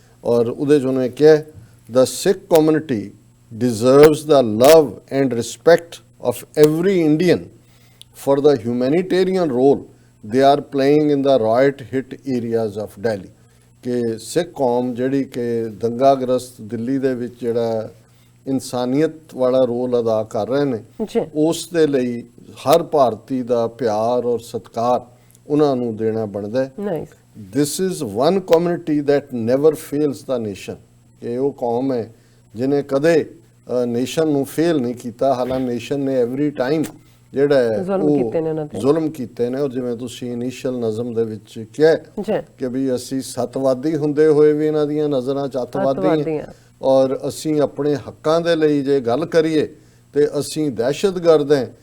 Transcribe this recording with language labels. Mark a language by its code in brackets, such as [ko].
[pa] ਔਰ ਉਹਦੇ 'ਚ ਉਹਨੇ ਕਿਹਾ [en] the Sikh community deserves the love and respect of every Indian for the humanitarian role they are playing in the riot hit areas of Delhi. [pa] ਕਿ ਸਿੱਖ ਕੌਮ ਜਿਹੜੀ ਕਿ ਦੰਗਾਗ੍ਰਸਤ ਦਿੱਲੀ ਦੇ ਵਿੱਚ ਜਿਹੜਾ ਇਨਸਾਨੀਅਤ ਵਾਲਾ ਰੋਲ ਅਦਾ ਕਰ ਰਹੇ ਨੇ ਉਸ ਦੇ ਲਈ ਹਰ ਭਾਰਤੀ ਦਾ ਪਿਆਰ ਔਰ ਸਤਿਕਾਰ ਉਹਨਾਂ ਨੂੰ ਦੇਣਾ ਬਣਦਾ ਹੈ। [en] This is one community that never fails the nation. [pa] ਕਿ ਉਹ ਕੌਮ ਹੈ ਜਿਹਨੇ ਕਦੇ ਨੇਸ਼ਨ ਨੂੰ ਫੇਲ ਨਹੀਂ ਕੀਤਾ। ਹਾਲਾਂਕਿ ਨੇਸ਼ਨ ਨੇ ਐਵਰੀ ਟਾਈਮ ਜਿਹੜਾ ਹੈ ਜ਼ੁਲਮ ਕੀਤੇ ਨੇ। ਔਰ ਜਿਵੇਂ ਤੁਸੀਂ ਇਨੀਸ਼ੀਅਲ ਨਜ਼ਮ ਦੇ ਵਿੱਚ ਕਿਹਾ ਕਿ ਵੀ ਅਸੀਂ ਸੱਤਵਾਦੀ ਹੁੰਦੇ ਹੋਏ ਵੀ ਇਹਨਾਂ ਦੀਆਂ ਨਜ਼ਰਾਂ 'ਚ ਅੱਤਵਾਦੀ ਹਾਂ, ਔਰ ਅਸੀਂ ਆਪਣੇ ਹੱਕਾਂ ਦੇ ਲਈ ਜੇ ਗੱਲ ਕਰੀਏ ਤੇ ਅਸੀਂ ਦਹਿਸ਼ਤਗਰਦ ਹਾਂ।